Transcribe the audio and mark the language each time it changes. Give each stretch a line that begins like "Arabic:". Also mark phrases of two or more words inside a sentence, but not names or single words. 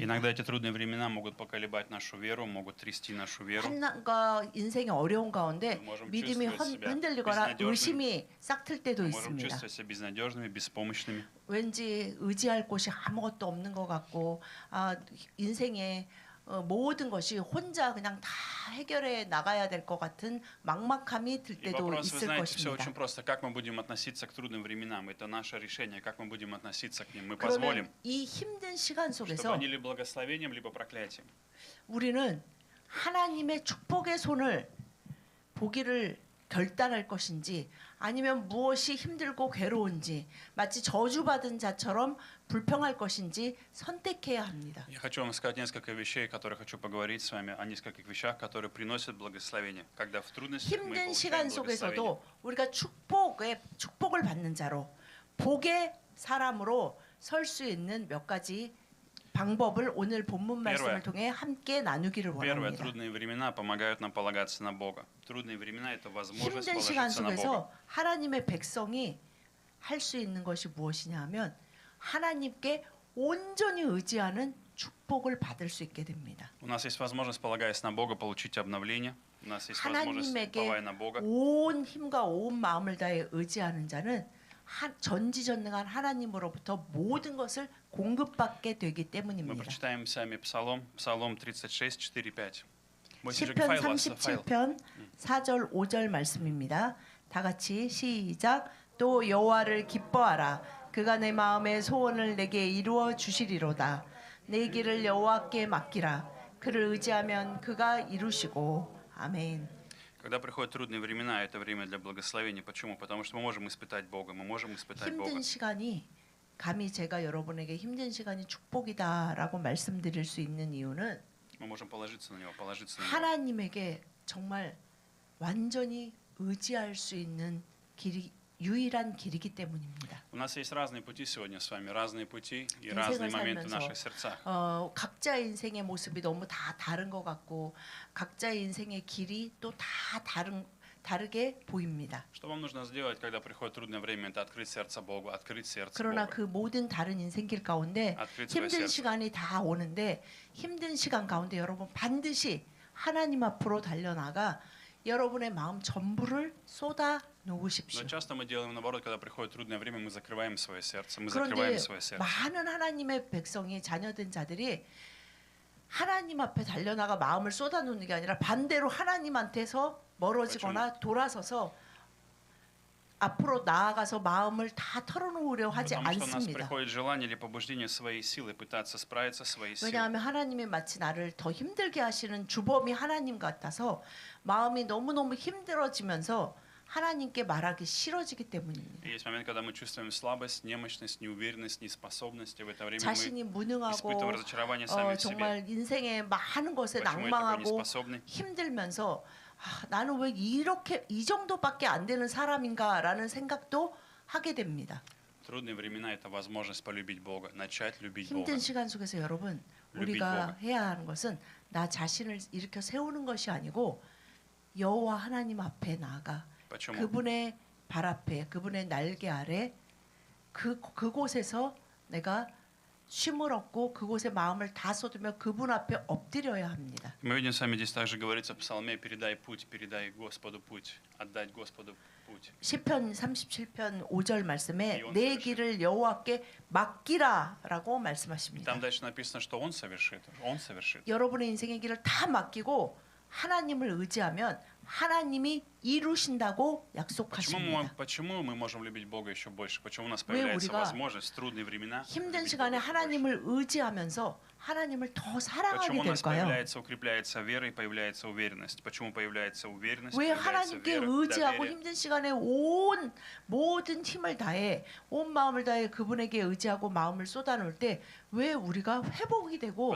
Russian: Иногда эти трудные времена могут поколебать нашу веру, могут трясти нашу веру.
Korean: 한나가 인생의 어려운 가운데
Russian: можем
Korean: 믿음이
Russian: чувствовать себя
Korean: 흔들리거나
Russian: безнадежными.
Korean: 의심이 싹틀 때도
Russian: Мы можем
Korean: 있습니다.
Russian: чувствовать себя безнадежными, беспомощными.
Korean: 왠지 의지할 곳이 아무것도 없는 것 같고 인생의 모든 것이 혼자 그냥 다 해결해 나가야 될 것 같은 막막함이 들
Russian: И
Korean: 때도
Russian: вопрос, вы
Korean: 있을
Russian: знаете, все
Korean: 것입니다.
Russian: очень просто. Как мы будем относиться к трудным временам? Это наше решение. Как мы будем относиться к ним? Мы
Korean: 그러면
Russian: позволим,
Korean: 이 힘든 시간
Russian: чтобы
Korean: 속에서
Russian: они либо благословением, либо проклятием.
Korean: 우리는 하나님의 축복의 손을 보기를 결단할 것인지 아니면 무엇이 힘들고 괴로운지 마치 저주받은 자처럼 불평할 것인지 선택해야 합니다.
Russian: Я хочу вам сказать несколько вещей, которые хочу поговорить с вами, о нескольких вещах, которые приносят благословение. Когда в трудностях мы
Korean: 힘든
Russian: получаем
Korean: 시간
Russian: благословение.
Korean: 속에서도 우리가 축복을 받는 자로 복의 사람으로 설 수 있는 몇 가지 방법을 오늘 본문 말씀을 통해 함께 나누기를
Russian: Первое,
Korean: 원합니다.
Russian: трудные времена помогают нам полагаться на Бога. Трудные времена – это возможность
Korean: 힘든 시간
Russian: положиться на Бога.
Korean: 속에서 하나님의 백성이 할 수 있는 것이 무엇이냐 하면 하나님께 온전히 의지하는 축복을 받을 수 있게 됩니다.
Russian: У нас есть возможность, полагаясь на Бога, получить обновление. У нас есть возможность,
Korean: 하나님에게
Russian: уповая на Бога.
Korean: 온 힘과 온 마음을 다해 의지하는 자는 전지전능한 하나님으로부터 모든 것을 공급받게 되기
Russian: Мы
Korean: 때문입니다.
Russian: прочитаем сами Псалом 36, 4, 5.
Korean: 시편 37편 4절 5절 말씀입니다. 다 같이 시작. 또 여호와를 기뻐하라. 그가 내 마음의 소원을 내게 이루어 주시리로다. 내 길을 여호와께 맡기라. 그를 의지하면 그가 이루시고. 아멘.
Russian: Когда приходят трудные времена, это время для благословения. Почему? Потому что мы можем испытать Бога, мы можем испытать Бога.
Korean: 힘든 시간이 감히 제가 여러분에게 힘든 시간이 축복이다라고 말씀드릴 수 있는 이유는
Russian: Мы можем положиться на Него, положиться на Него.
Korean: 하나님에게 정말 완전히 의지할 수 있는 길이 유일한 길이기 때문입니다.
Russian: У нас есть разные пути сегодня с вами, разные пути и
Korean: 인생을
Russian: разные моменты в
Korean: 살면서
Russian: наших сердцах.
Korean: 각자의 인생의 모습이 너무 다 다른 것 같고 각자의 인생의 길이 또 다 다르게 보입니다.
Russian: Что вам нужно сделать, когда приходит трудное время? Это открыть сердце Богу, открыть сердце
Korean: 그러나
Russian: Бога.
Korean: 그 모든 다른 인생길 가운데
Russian: Открыть свое
Korean: 힘든
Russian: сердце.
Korean: 시간이 다 오는데 힘든 시간 가운데 여러분 반드시 하나님 앞으로 달려나가 여러분의 마음 전부를 쏟아 놓으십시오.
Russian: Но часто мы делаем наоборот, когда приходит трудное время, мы закрываем свое сердце, мы
Korean: 그런데
Russian: закрываем свое сердце.
Korean: 많은 하나님의 백성이 자녀된 자들이 하나님 앞에 달려나가 마음을 쏟아놓는 게 아니라 반대로 하나님한테서 멀어지거나 돌아서서 앞으로 나아가서 마음을 다 털어놓으려 하지
Russian: Потому что у нас
Korean: 않습니다.
Russian: приходит желание или побуждение своей силы пытаться справиться своей силой.
Korean: 왜냐하면 하나님이 마치 나를 더 힘들게 하시는 주범이 하나님 같아서 마음이 너무너무 힘들어지면서 하나님께 말하기 싫어지기 때문입니다.
Russian: И есть момент, когда мы чувствуем слабость, немощность, неуверенность, неспособность, и в это время мы
Korean: 자신이 무능하고
Russian: испытываем разочарование сами в себе.
Korean: 정말 인생의 많은 것에
Russian: Почему я такой
Korean: 낭망하고
Russian: неспособный?
Korean: 힘들면서 나는 왜 이렇게 이 정도밖에 안 되는 사람인가라는 생각도 하게 됩니다.
Russian: Трудные времена – это возможность полюбить Бога, начать любить Бога.
Korean: 힘든 시간 속에서 여러분
Russian: любить
Korean: 우리가
Russian: Бога.
Korean: 해야 하는 것은 나 자신을 일으켜 세우는 것이 아니고 여호와 하나님 앞에 나아가
Russian: Почему?
Korean: 그분의 발 앞에 그분의 날개 아래 그곳에서 내가 쉼을 얻고 그곳에 마음을 다 쏟으며 그분 앞에 엎드려야 합니다.
Russian: Мы видим с вами здесь также говорится в Псалме: «Передай путь, передай Господу путь, отдать Господу путь».
Korean: 시편 37편 5절 말씀에 이혼 내 소식. 길을 여호와께 맡기라라고
Russian: И
Korean: 말씀하십니다.
Russian: там дальше написано, что Он совершит, Он совершит.
Korean: 여러분의 인생의 길을 다 맡기고 하나님을 의지하면 하나님이 이루신다고 약속하십니다.
Russian: Почему мы можем любить Бога еще больше? Почему у нас
Korean: 왜
Russian: появляется
Korean: 우리가
Russian: возможность в трудные времена
Korean: 힘든
Russian: любить
Korean: 시간에
Russian: Бога еще больше?
Korean: 하나님을 의지하면서 하나님을 더 사랑하게
Russian: Почему у нас
Korean: 될까요?
Russian: появляется, укрепляется вера и появляется уверенность? Почему появляется уверенность,
Korean: 왜
Russian: появляется
Korean: 하나님께
Russian: вера,
Korean: 의지하고
Russian: доверие?
Korean: 힘든 시간에 온 모든 힘을 다해 온 마음을 다해 그분에게 의지하고 마음을 쏟아놓을 때 왜 우리가 회복이 되고